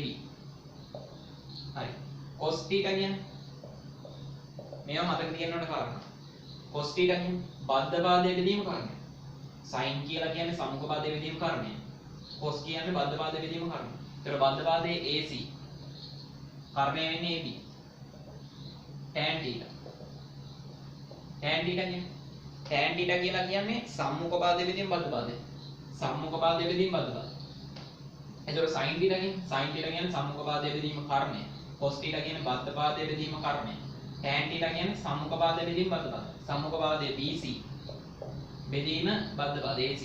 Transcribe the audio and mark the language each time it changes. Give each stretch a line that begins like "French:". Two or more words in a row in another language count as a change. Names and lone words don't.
Sinhala: හරි.
English: cos θ
Sinhala: කියන්නේ මේවා මතක තියෙන්න ඕන කාරණා.
English: cos θ
Sinhala: කියන්නේ බද්ධ පාදයේ බෙදීම කර්ණය. sin කියලා කියන්නේ සම්මුඛ පාදයේ බෙදීම කර්ණය. cos කියන්නේ බද්ධ පාදයේ බෙදීම කර්ණය. ඒතර බද්ධ පාදයේ AC. කර්ණය වෙන්නේ AB.
English: tan θ. tan θ
Sinhala: කියලා කියන්නේ සම්මුඛ පාදයේ බෙදීම බද්ධ පාදය. සම්මුඛ පාදයේ බෙදීම බද්ධ පාදය. ඒතර
English: sin θ
Sinhala: කියන්නේ සම්මුඛ පාදයේ බෙදීම කර්ණය.
English: cos θ
Sinhala: කියන්නේ බද්ධ පාදයේ බෙදීම කර්ණය.
English: tan θ
Sinhala: කියන්නේ සම්මුඛ පාදයේ බෙදීම බද්ධ පාදය. සම්මුඛ පාදයේ BC බෙදීම බද්ධ පාදයේ AC.